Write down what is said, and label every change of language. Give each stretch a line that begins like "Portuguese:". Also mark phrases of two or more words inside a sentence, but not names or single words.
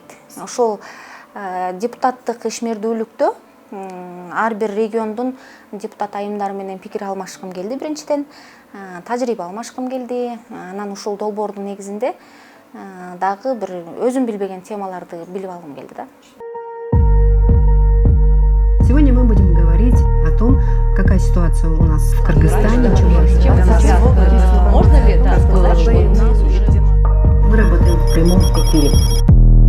Kyrgyz: Ошол депутаттык ишмердүүлүктө ар бир региондун депутат айымдары менен пикир алмашкым келди биринчиден, тажрыйба алмашкым келди. Анан ушул долбоордун негизинде дагы бир өзүм билбеген темаларды билип алгым келди да.
Russian: Сегодня мы будем говорить о том, какая ситуация у нас в Кыргызстане. Можно ли это сказать, что у нас уже... Мы работаем в прямом эфире.